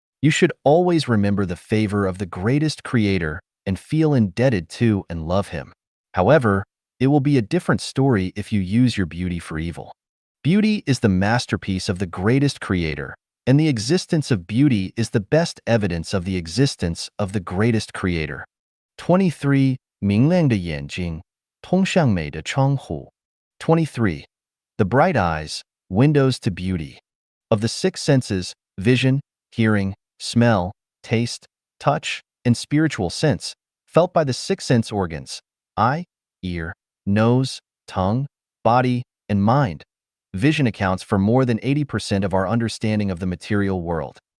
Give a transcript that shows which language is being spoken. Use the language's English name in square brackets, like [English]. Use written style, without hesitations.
[English] You should always remember the favor of the greatest creator and feel indebted to and love him. However, it will be a different story if you use your beauty for evil. Beauty is the masterpiece of the greatest creator, and the existence of beauty is the best evidence of the existence of the greatest creator. [Chinese] 23. 明亮的眼睛，通向美的窗户. [English] 23. The bright eyes, windows to beauty. Of the six senses, vision, hearing, smell, taste, touch, and spiritual sense, felt by the six sense organs, eye, ear, nose, tongue, body, and mind, vision accounts for more than 80% of our understanding of the material world.